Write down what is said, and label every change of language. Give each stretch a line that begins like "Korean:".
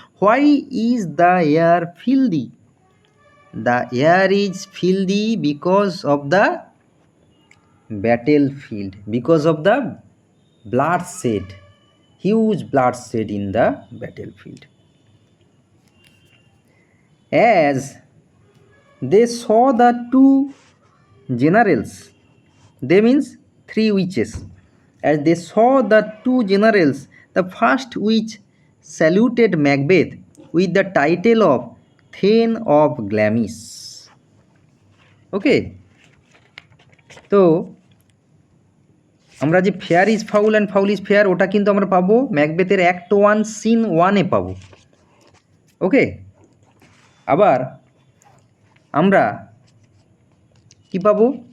English: Why is the air filthy? The air is filthy because of the battlefield, because of the bloodshed, huge bloodshed in the battlefield. As they saw the two generals, they means three witches, as they saw the two generals, the first witch saluted Macbeth with the title of Thane of Glamis.
Bangla: ওকে, তো আমরা যে
English: fair is foul and foul is fair,
Bangla: ওটা কিন্তু আমরা পাবো ম্যাকবেথের act 1 scene 1-এ পাবো। ওকে, আবার আমরা কি পাবো?